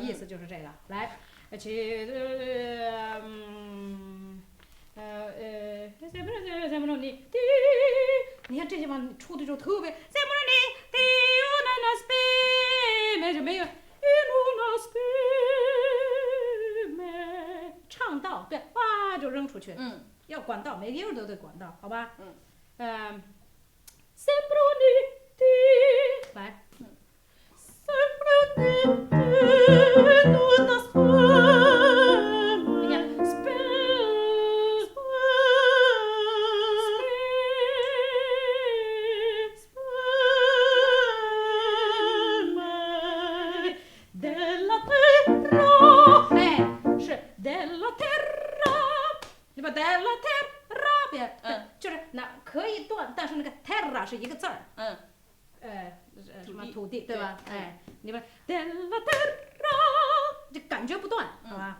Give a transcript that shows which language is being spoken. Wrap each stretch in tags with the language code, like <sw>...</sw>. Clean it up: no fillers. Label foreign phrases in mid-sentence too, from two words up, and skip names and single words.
<zh>意思就是这个，来，你看这些吧，出的就特别，没有，唱到对，哇就扔出去，要管道，每个音都得管道，好吧？</zh> <it>Sembra uniti, vai. Sembra uniti in una speme. Speme della terra.</it> <zh>是</zh> <it>della terra，</it> <zh>对吧 ？</zh> <it>della terra，</it> <zh>别，就是那可以断，但是那个 terra 是一个字儿，什么土地，对吧？你们</zh> <it>della terra</it> <zh>就感觉不断，好吧？</zh>